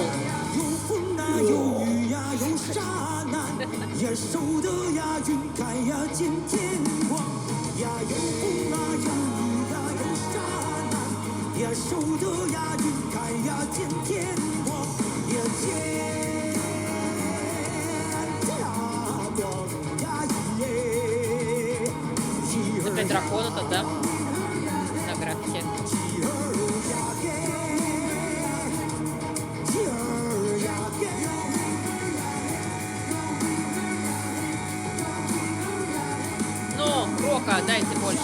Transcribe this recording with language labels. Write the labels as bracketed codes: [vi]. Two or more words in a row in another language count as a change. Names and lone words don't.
[zh] 有风啊，有雨呀，有沙难，也守得呀云开呀见天光呀。有风啊，有雨呀，有沙难，也守得呀云开呀见天光，也见家光呀耶。 [ru] Опять дракона-то, да? На графике. Ну, рока дайте больше.